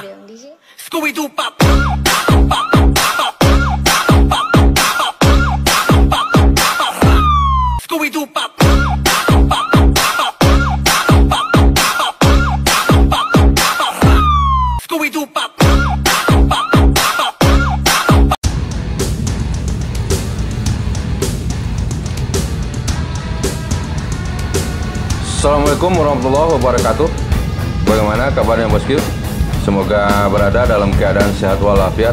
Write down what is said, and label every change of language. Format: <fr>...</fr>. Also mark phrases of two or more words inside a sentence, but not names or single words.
<en>Scooby-Doo pop. Scooby-Doo pop. Scooby-Doo pop.</en> <ar>السلام عليكم ورحمة الله وبركاته.</ar> <id>Bagaimana kabarnya bosku? Semoga berada dalam keadaan sehat walafiat.</id>